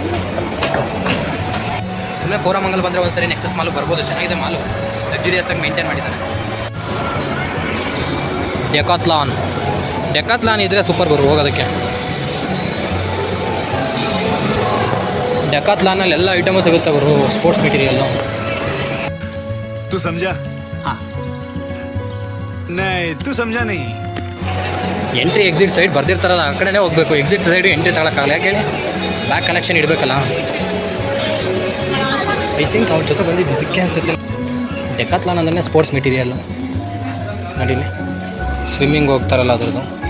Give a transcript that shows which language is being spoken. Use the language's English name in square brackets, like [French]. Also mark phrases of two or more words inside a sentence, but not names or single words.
[Kannada] ಸುಮ್ಮನೆ ಕೋರಮಂಗಲ್ ಬಂದರೆ ಒಂದು ಸರಿ ನೆಕ್ಸಸ್ ಮಾಲು ಬರ್ಬೋದು, ಚೆನ್ನಾಗಿದೆ ಮಾಲು, ಲಕ್ಸುರಿಯಸ್ ಆಗಿ ಮೇಂಟೈನ್ ಮಾಡಿದ್ದಾರೆ. ಡೆಕಾತ್ಲಾನ್ ಇದ್ದರೆ ಸೂಪರ್ ಗುರು ಹೋಗೋದಕ್ಕೆ. ಡೆಕಾತ್ಲಾನಲ್ಲಿ ಎಲ್ಲ ಐಟಮು ಸಿಗುತ್ತೆ ಗುರು, [English] sports material. [Hindi] तू समझा? हाँ नहीं तू समझा नहीं. [English] entry exit side [Kannada] ಬರ್ದಿರ್ತಾರಲ್ಲ, ಆ ಕಡೆನೇ ಹೋಗಬೇಕು. [English] exit side entry [Kannada] ತಗೊಳಕ್ಕಾಗಲ್ಲ, ಯಾಕೆ ಹೇಳಿ, [English] bag collection [Kannada] ಇಡಬೇಕಲ್ಲ. [English] I think [Kannada] ಅವ್ರ ಜೊತೆ ಬಂದಿದ್ದು ಇದಕ್ಕೆ ಅನ್ಸುತ್ತೆ. ಡೆಕಾತ್ಲಾನ್ ಅಂದ್ರೆ [English] sports material. [Kannada] ನಡೀಲಿ, ಸ್ವಿಮ್ಮಿಂಗ್ ಹೋಗ್ತಾರಲ್ಲ ಅದ್ರದ್ದು.